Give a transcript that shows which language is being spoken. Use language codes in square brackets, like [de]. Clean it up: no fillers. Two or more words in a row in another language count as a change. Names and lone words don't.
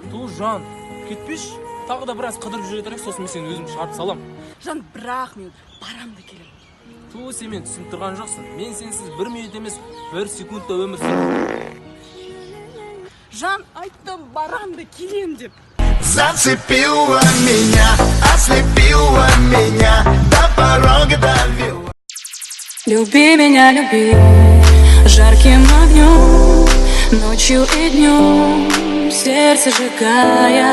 [kk] Ту, жан, кетпеші. Тағы да біраз қыдырып жүре тұрайық, сосын мен сені өзім шығарып салам. Жан, бірақ мен барамды келем. Ту, сен мен түсініп тұрған жоқсың. Мен сенсіз 1 минут емес, 1 секундта өмір сүрем. Жан, айттым, барамды келем деп. [ru] Зацепила меня, ослепила меня, до порога довела. Люби меня, люби, жарким огнем, ночью и днем, сердце сжигая.